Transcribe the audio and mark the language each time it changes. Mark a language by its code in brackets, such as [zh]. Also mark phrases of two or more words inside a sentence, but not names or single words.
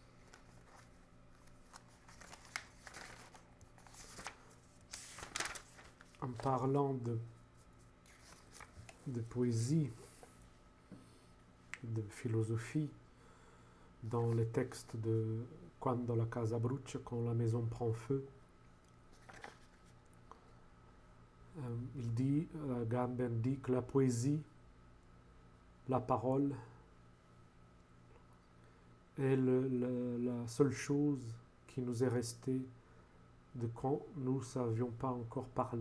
[fr] En parlant de poésie, de philosophie, dans les textes de Quando la casa brucia, quand la maison prend feu, il dit, Gamben dit que la poésie, la parole, est la seule chose qui nous est restée de quand nous ne savions pas encore parler.